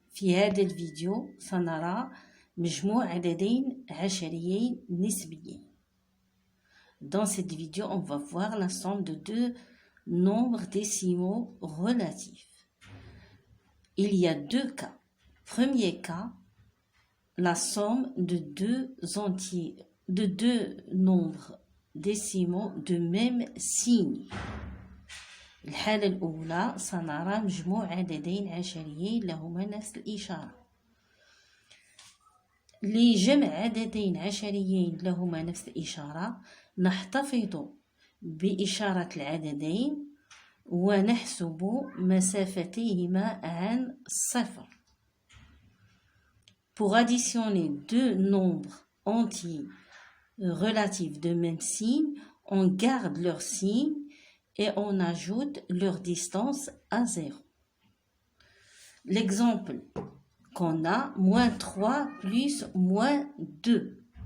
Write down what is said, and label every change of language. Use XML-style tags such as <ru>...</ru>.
<ar>في هذا الفيديو سنرى مجموع عددين عشريين نسبيين.</ar> <fr>Dans cette vidéo, on va voir la somme de deux nombres décimaux relatifs. Il y a deux cas. Premier cas, la somme de deux nombres décimaux de même signe.</fr> <ar>الحالة الأولى سنرى مجموع عددين عشريين لهما نفس الإشارة. لجمع عددين عشريين لهما نفس الإشارة نحتفظ بإشارة العددين ونحسب مسافتيهما عن صفر.</ar> <fr>Pour additionner deux nombres entiers relatifs de même signe, on garde leur signe et on ajoute leur distance à 0. L'exemple qu'on a, moins 3 plus moins 2.</fr>